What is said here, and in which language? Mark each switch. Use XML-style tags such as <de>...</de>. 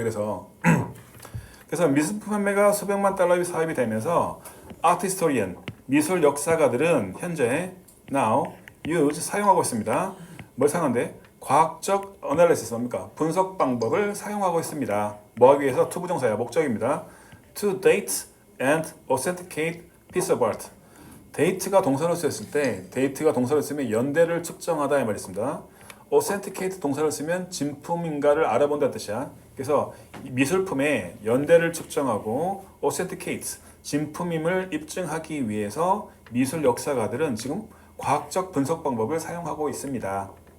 <ko>그래서 미술품 판매가 수백만 달러의 사업이 되면서 아트 히스토리언 미술 역사가들은 현재</ko> <en>now use</en> <ko>사용하고 있습니다. 뭘 사용한대? 과학적 어널리시스 뭡니까? 분석 방법을 사용하고 있습니다. 뭐 하기 위해서? to 부정사야. 목적입니다.</ko> <en>to date and authenticate piece of art.</en> <ko>date가 동사로 쓰였을 때 date가 동사로 쓰면 연대를 측정하다 이 말이 있습니다. authenticate 동사를 쓰면 진품인가를 알아본다는 뜻이야. 그래서 미술품의 연대를 측정하고 authenticate 진품임을 입증하기 위해서 미술 역사가들은 지금 과학적 분석 방법을 사용하고 있습니다.</ko>